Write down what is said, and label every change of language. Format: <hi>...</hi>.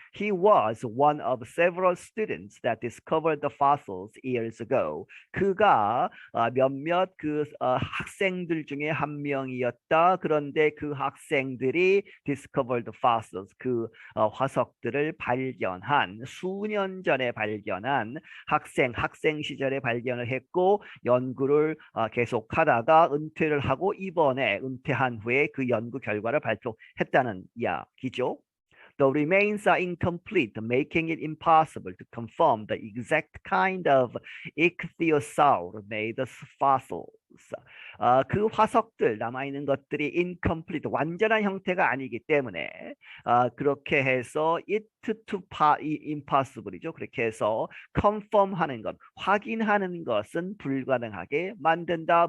<en>He was one of several students that discovered the fossils years ago.</en> <ko>그가 몇몇 학생들 중에 한 명이었다. 그런데 그 학생들이</ko> <en>discovered fossils</en> <ko>화석들을 발견한 수년 전에 발견한 학생 시절에 발견을 했고 연구를 계속하다가 은퇴를 하고 이번에 은퇴한 후에 그 연구 결과를 발표했다는 이야기죠.</ko> <en>The remains are incomplete, making it impossible to confirm the exact kind of ichthyosaur made fossils.</en> <ko>그 화석들 남아있는 것들이 incomplete, 완전한 형태가 아니기 때문에 그렇게 해서</ko> <en>it to impossible</en> <ko>이죠. 그렇게 해서 confirm하는 것, 확인하는 것은 불가능하게 만든다.</ko>